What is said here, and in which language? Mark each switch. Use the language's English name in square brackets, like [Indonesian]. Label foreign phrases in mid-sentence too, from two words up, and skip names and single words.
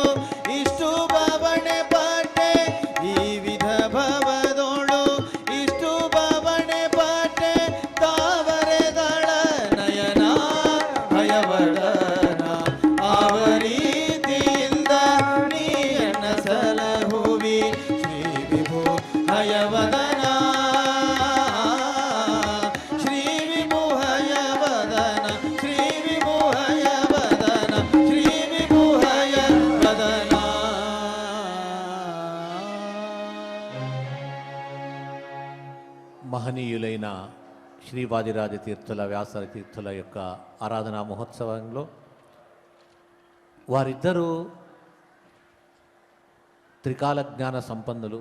[Kannada] ಇಷ್ಟು ಬವಣೆ ಪಟ್ಟೆ ಈ ವಿಧ ಭವದೊಳು ಇಷ್ಟು ಬವಣೆ ಪಟ್ಟೆ ತಾವರೆದಳ ನಯನ ಭಯವದನ ಆವ ರೀತಿಯಿಂದ ನೀಯನ್ನ ಸಲಹುವಿ ಶ್ರೀ ವಿಭು ಹಯವದನ ಶ್ರೀ ವಿಭು ಹಯವದನ ಶ್ರೀ ವಿಭು ಹಯವದನ ಶ್ರೀ ವಿಭು ಹಯವದನ [Telugu] మహనీయులైన శ్రీవాదిరాజ తీర్థుల వ్యాసర తీర్థుల యొక్క ఆరాధనా మహోత్సవంలో వారిద్దరూ త్రికాల జ్ఞాన సంపన్నులు.